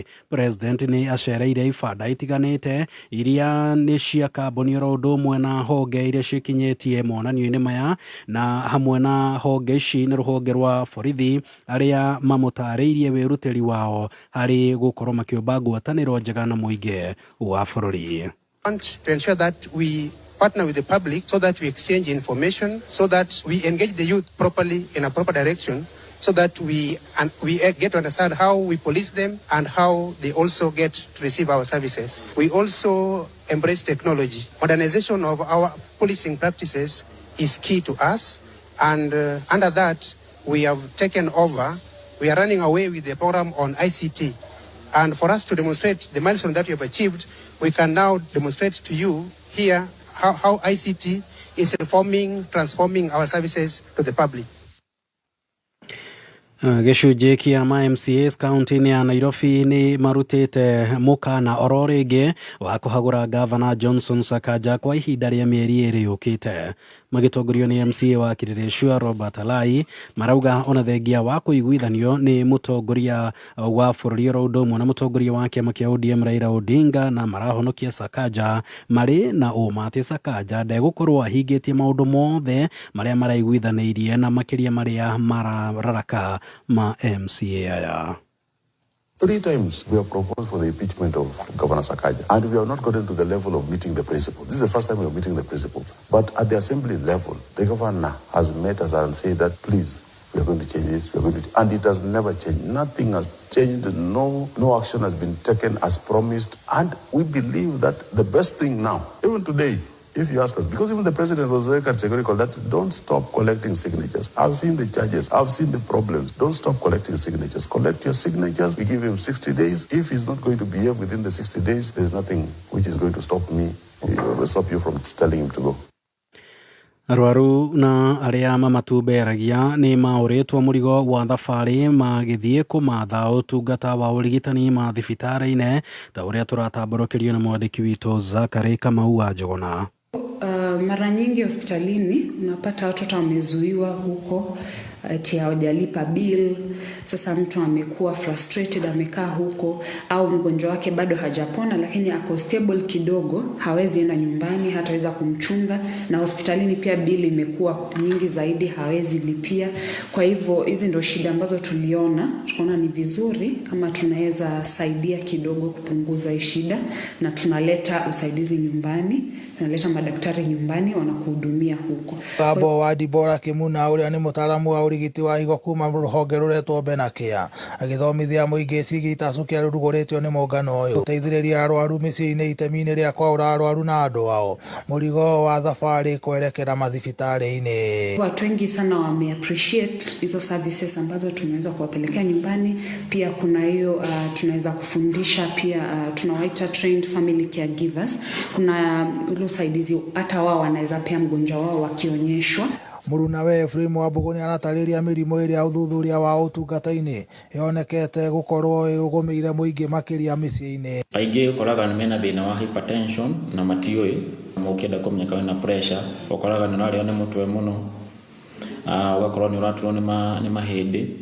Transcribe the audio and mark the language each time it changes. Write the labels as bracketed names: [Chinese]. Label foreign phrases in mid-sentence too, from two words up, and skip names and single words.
[Kikuyu] President nĩ acereire ibanda itiganĩte iria nĩ cia kambuni oro ũndũ ũmwe na honge iria cikinyĩtie monanio-inĩ maya, na hamwe na honge ici nĩ rũhonge rwa borithi arĩa mamũtarĩirie wĩrutĩri wao harĩ gũkorwo makĩũmba ngwatanĩro njega na mũingĩ wa bũrũri. [English] To ensure that we partner with the public so that we exchange information, so that we engage the youth properly in a proper direction, so that we get to understand how we police them and how they also get to receive our services. We also embrace technology. Modernization of our policing practices is key to us, and under that, we have taken over. We are running away with the program on ICT. And for us to demonstrate the milestone that we have achieved, we can now demonstrate to you here how ICT is transforming our services to the public. [Kikuyu] Gĩcunjĩ kĩa MCAs kaunti-inĩ ya Nairobi nĩ marutĩte mũkana oro rĩngĩ wa kũhagũra gavana Johnson Sakaja kwa ihinda rĩa mĩeri 2 yũkĩte. Magĩtongorio nĩ MCA wa Kirĩrĩcua Robert Alai marauga ona thengia wa kũiguithanio nĩ mũtongoria wa bũrũri oro ũndũ ũmwe na mũtongoria wa kĩama kĩa ODM Raila Odinga na marahonokia Sakaja marĩ na ũma atĩ Sakaja ndegũkorwo ahingĩtie maũndũ mothe marĩa maraiguithanĩirie na makĩria marĩa marararaka ma MCA aya. [English] 3 times we have proposed for the impeachment of Governor Sakaja, and we have not gotten to the level of meeting the principles. This is the first time we are meeting the principles. But at the assembly level, the governor has met us and said that, please, we are going to change this, we are going to, and it has never changed. Nothing has changed. No action has been taken as promised. And we believe that the best thing now, even today, if you ask us, because even the president was very categorical that don't stop collecting signatures. I've seen the charges. I've seen the problems. Don't stop collecting signatures. Collect your signatures. We give him 60 days. If he's not going to behave within the 60 days, there's nothing which is going to stop you from telling him to go. [Kikuyu] Arwaru na arĩa mamatuberagia nĩ maũrĩtwo mũrigo wa thabarĩ magĩthiĩ kũmatha ũtungata wa ũrigitani mathibitarĩ-inĩ ta ũrĩa tũratambũrũkĩrio na mwandĩki witũ Zakari Kamau wa Njogona. [Swahili] Mara nyingi hospitalini unapata watoto wamezuiwa huko ati hawajalipa bill. Sasa mtu amekuwa frustrated, amekaa huko, au mgonjwa wake bado hajapona lakini ako stable kidogo, hawezi enda nyumbani, hataweza kumchunga, na hospitalini pia bill imekuwa nyingi zaidi, hawezi lipia. Kwa hivyo hizi ndio shida ambazo tukaona ni vizuri kama tunaweza saidia kidogo kupunguza hii shida, na tunaleta usaidizi nyumbani, tunaleta madaktari nyumbani wanakuhudumia huko. [Kikuyu] Babo wa Dibora Kimuna ũrĩa nĩ mũtaaramu wa ũrigiti wa higo kuma rũhonge rũretwo Benakia agĩthomithia mũingĩ ciĩgiĩ itacu kĩa rũrugũrĩtio nĩ mũngano ũyũ gũteithĩrĩria arwaru mĩciĩ-inĩ itemi-inĩ rĩa kwaũra arwaru na andũ ao mũrigo wa thabarĩ kwerekera mathibitarĩ-inĩ. [Swahili] Watu wengi sana wame appreciate hizo services ambazo tumeweza kuwapelekea nyumbani. Pia kuna hiyo tunaweza kufundisha pia tunawaita [English] trained family caregivers. [Swahili] Kuna ule usaidizi hata wao wanaweza pia mgonjwa wao wakionyeshwa. [Kikuyu] Muruna we Ephraim Wambuguni aratarĩria mĩrimũ ĩrĩa ũthuthuria wa ũtungata-inĩ yonekete gũkorwo ĩgũmĩire mũingĩ makĩria mĩciĩ-inĩ. Aingĩ ũkoraga nĩ mena thĩna wa hypertension na matiũĩ, mũkĩenda kũmenya kana na pressure, ũkoraga nĩ ũrarĩo nĩ mũtwe mũno, ũgakorwo nĩ ũraturwo nĩ mahĩndĩ.